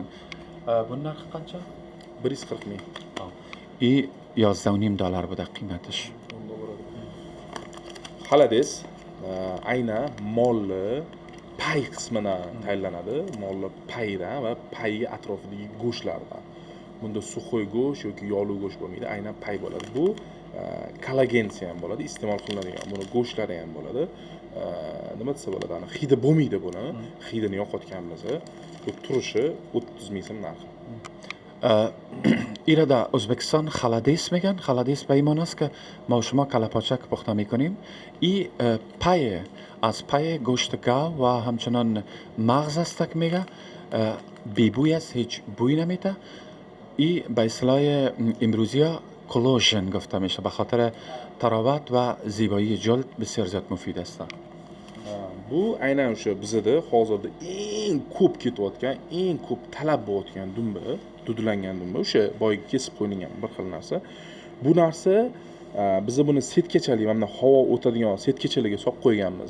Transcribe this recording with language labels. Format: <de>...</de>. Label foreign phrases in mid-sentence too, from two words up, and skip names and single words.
<uz>Buni narxi qancha? 140 ming.</uz> <fa>این $11.5 بوده قیمتش.</fa> <uz>Xalades aynan molli pay qismidan tayyorlanadi. Molli paydan va pay atrofidagi go'shtlardan. Bunda suxoy go'sht yoki yog'li go'sht bo'lmaydi, aynan pay bo'ladi. Bu kollagensi ham bo'ladi, iste'mol qilinadigan. Buni go'shtlari ham bo'ladi. Nima desa bo'ladi? Ana hidi bo'lmaydi buni. Hidini yo'qotganmiz. Bu turishi 30 ming so'm narxi.</uz> <fa>ایره در ازبکستان خلادیس میگن. خلادیس به ایمان است که ما و شما کلپاچک پخته میکنیم. این پای از پای گوشت گاو و همچنان مغز است که میگه بیبوی است، هیچ بوی نمیده. این به اصطلاح امروزی ها کلوژن گفته میشه، به خاطر تراوت و زیبایی جلد بسیار زیاد مفید است.</fa> <uz>Bu aynan o'sha bizda hozirda eng ko'p ketayotgan, eng ko'p talab bo'layotgan dumba, dudulangan dumba, o'sha boyagi kesib qo'yilgan bir xil narsa. Bu narsa biz buni setkachalik, mana havo o'tadigan setkachalarga solib qo'yganmiz.</uz>